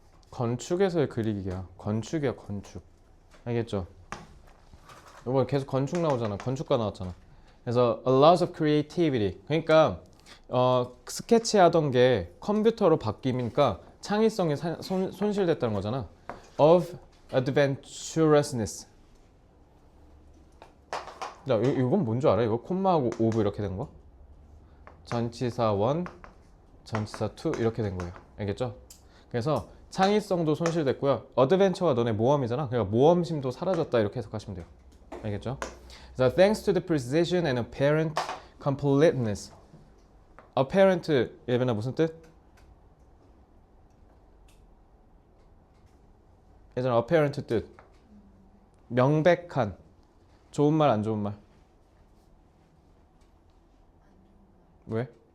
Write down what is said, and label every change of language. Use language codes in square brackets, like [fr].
[ko] 건축에서의 그리기야. 건축이야, 건축. 알겠죠? 이번 계속 건축 나오잖아. 건축가 나왔잖아. 그래서 [en] a lot of creativity. [ko] 그러니까 스케치하던 게 컴퓨터로 바뀌니까 창의성이 손실됐다는 거잖아. [en] of adventurousness. [ko] 야, 이건 뭔 줄 알아? 이거 콤마하고 of 이렇게 된 거? 전치사 1, 전치사 2 이렇게 된 거예요. 알겠죠? 그래서 창의성도 손실됐고요. 어드벤처가 너네 모험이잖아. 그러니까 모험심도 사라졌다 이렇게 해석하시면 돼요. 알겠죠? [en] So thanks to the precision and apparent completeness. [ko] apparent 예배나 무슨 뜻? 예전에 apparent 뜻. 명백한. 좋은 말, 안 좋은 말? 왜?